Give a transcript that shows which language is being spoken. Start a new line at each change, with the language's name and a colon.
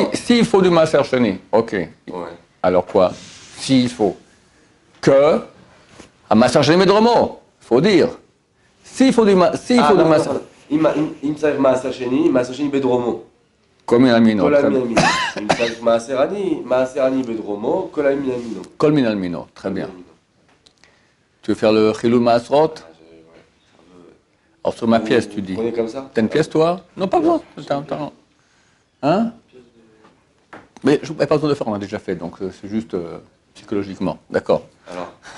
French: S'il faut du מעשר שני, ok. Ouais. Alors quoi? S'il faut. Que
Hebrew: המעשר שני בדרומו,
French: faut dire. S'il faut du מעשר...
Hebrew: אם צריך מעשר שני בדרומו. כל מין על מינו. כל המין על מינו. אם צריך מעשר עני בדרומו, כל המין על מינו. כל מין על מינו,
French: très bien. Tu veux faire le chilul maasrot? Alors sur ma pièce, tu dis. On est comme ça? T'as une pièce, toi? Non, pas besoin. Hein? Mais je n'ai pas besoin de faire, on a déjà fait, donc c'est juste psychologiquement. D'accord. Alors.